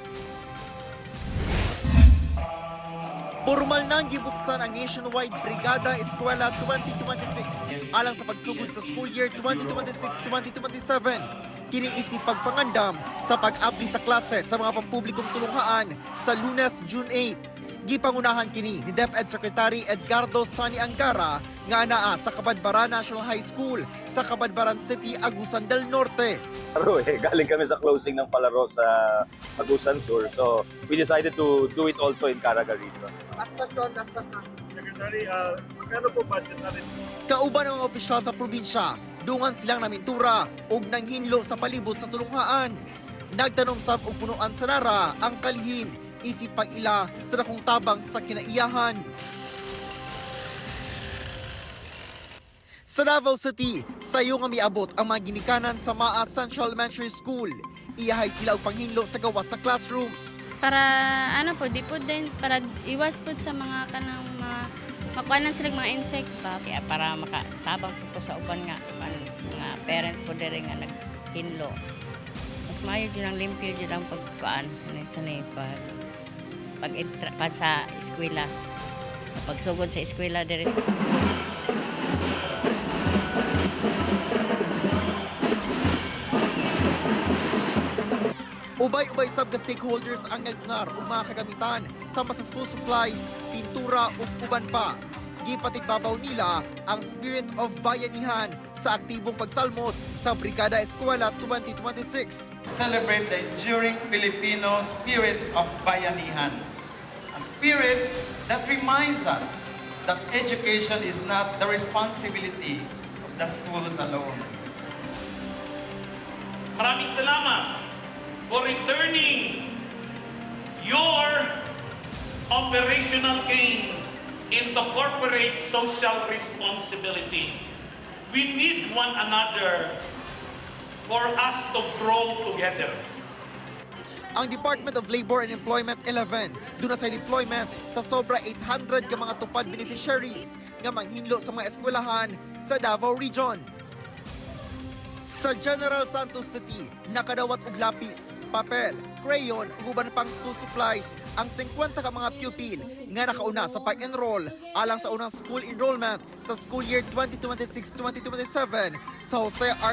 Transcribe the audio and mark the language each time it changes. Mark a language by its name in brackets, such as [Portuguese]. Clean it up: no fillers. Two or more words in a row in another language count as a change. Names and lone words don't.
[Cebuano] Formal nang gibuksan ang Nationwide Brigada Eskwela 2026 alang sa pagsugod sa [English] school year [Cebuano] 2026-2027. Kini isip pagpangandam sa pag-abli sa klase sa mga pampublikong tulunghaan sa Lunes, June 8. Gipangunahan kini ni DepEd Secretary Edgardo Sani Angara nga anaa sa Cabadbaran National High School sa Cabadbaran City, Agusan del Norte. [Filipino] Galing kami sa closing ng palaro sa Agusan Sur. [English] So, we decided to do it also in Caraga region. [Filipino] Secretary, magkano po budget natin? [Cebuano] Kauban ng mga opisyal sa probinsya, dungan silang namintura og nanghinlo sa palibot sa tulunghaan. Nagtanom sab og punuan sa nara ang kalhin isip pang ila sa dakong tabang sa kinaiyahan. Sa Davao City, sayo nga miabot ang mga ginikanan sa Maa Central Elementary School. Iyahay sila og panghinlo sa gawas sa classrooms. [Filipino] Para ano po, di po din, para iwas po sa mga kanang makuha na silang mga insect ba. [Cebuano] Kaya para makatabang po sa uban nga, mga parent po din nga naghinlo. Mas mayo din ang limpyo din ang pagkuhaan pag sa eskwela. Pagsugod sa eskwela din. Ubay-ubay sab ka stakeholders ang nagngar og mga kagamitan sama sa [English] school supplies, [Cebuano] pintura ug uban pa. Gipatigbabaw nila ang [English] spirit of bayanihan [Cebuano] sa aktibong pagsalmot sa Brigada Eskwela 2026. [English] Celebrate the enduring Filipino spirit of bayanihan, a spirit that reminds us that education is not the responsibility of the schools alone. [Filipino] Maraming salamat [English] for returning your operational gains into corporate social responsibility. We need one another for us to grow together. [Cebuano] Ang Department of Labor and Employment 11 duna sa deployment sa sobra 800 ka mga tupad beneficiaries nga manghinlo sa mga eskwelahan sa Davao Region. Sa General Santos City, nakadawat og lapis, papel, crayon ug uban pang [English] school supplies [Cebuano] ang 50 ka mga pupil nga nakauna sa pag-enroll alang sa unang [English] school enrollment [Cebuano] sa [English] school year [Cebuano] 2026-2027 sa Jose R.